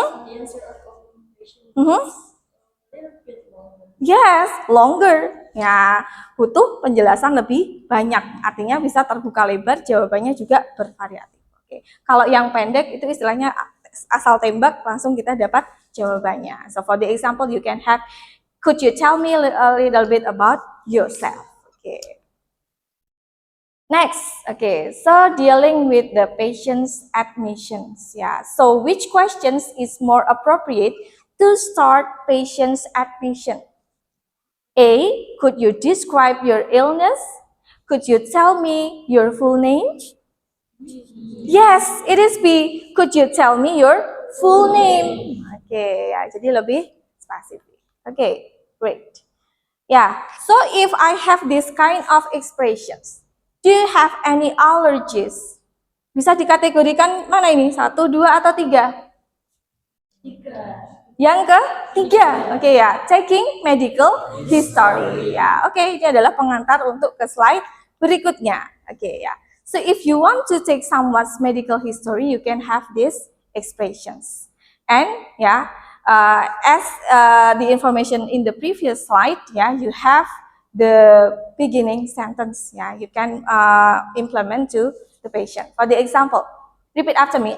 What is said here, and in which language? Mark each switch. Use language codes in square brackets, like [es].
[en] the answer of open question is a little bit longer. Yes, longer. Ya, butuh penjelasan lebih banyak. [id] Artinya bisa terbuka lebar, jawabannya juga bervariatif. [en] Oke. Kalau yang pendek itu istilahnya asal tembak langsung kita dapat jawabannya. So for the example you can have, could you tell me a little bit about yourself? Okay. Next, okay, so dealing with the patient's admissions, yeah. So which questions is more appropriate to start patient's admission? A, could you describe your illness? Could you tell me your full name? Yes, it is B. Could you tell me your full name? [id] Okay, ya, jadi lebih spesifik. Okay, great. [en] Yeah, so if I have this kind of expressions, do you have any allergies? [id] Bisa dikategorikan mana ini? 1, 2, atau 3? 3. Yang ketiga, oke ya, taking medical history. Ya, oke, ini adalah pengantar untuk ke slide berikutnya. Oke ya. [en] So if you want to take someone's medical history, you can have these expressions. And ya, as the information in the previous slide, ya, you have the beginning sentence. Ya, you can implement to the patient. For the example, repeat after me.